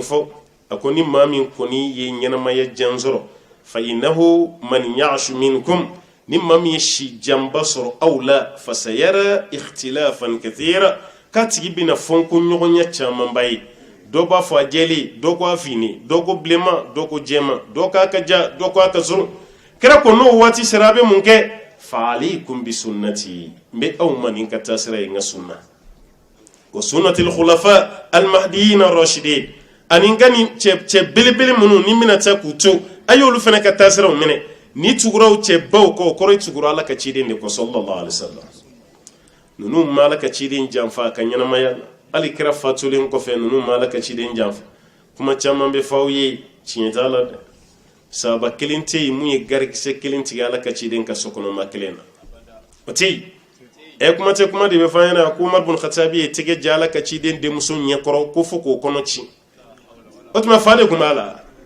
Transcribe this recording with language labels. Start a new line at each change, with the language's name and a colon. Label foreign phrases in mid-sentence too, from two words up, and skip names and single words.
Bambara: fɔ a ko ni maa min kɔni ye ɲɛnamaya jan sɔrɔ
Arabic: فإنه من يعش منكم
Bambara: ni maa min ye si janba sɔrɔ aw la
Arabic: فسيرى اختلافا كثيرا
Bambara: k'a tigi bɛna fɔnko ɲɔgɔnya camanba ye dɔ b'a fɔ a jɛlen dɔ ko a fini dɔ ko bilenman dɔ ko jɛman dɔ k'a ka ja dɔ ko a ka surun kɛra ko n'o waati sera a bɛ mun kɛ
Arabic: فعليكم بسنتي
Bambara: n bɛ aw ma nin ka taa sira ye n ka sunna
Arabic: وسنة الخلفاء المهديين الراشدين
Bambara: ani n ka nin cɛ belebele minnu ni bɛna taa k'u to a y'olu fana ka taa siraw minɛ ni tuguraw cɛ baw kɔ o kɔrɔ ye tugura ala ka ciden de kɔ
Arabic: صلى الله عليه وسلم
Bambara: ninnu ma ala ka ciden janfa a ka ɲɛnamaya la hali kɛra fatulen kɔfɛ ninnu ma ala ka ciden janfa kuma caman bɛ fɔ aw ye tiɲɛ t'a la dɛ sahaba kelen tɛ yen mun ye garikisɛ kelen tigɛ ala ka ciden ka sokɔnɔma kelen na o tɛ yen kuma tɛ kuma de bɛ fɔ an ɲɛna ko Umar bin Khattabi ye tɛgɛ ja ala ka ciden denmuso ɲɛkɔrɔ ko fo k'o kɔnɔ ci o tuma fa de tun b'a la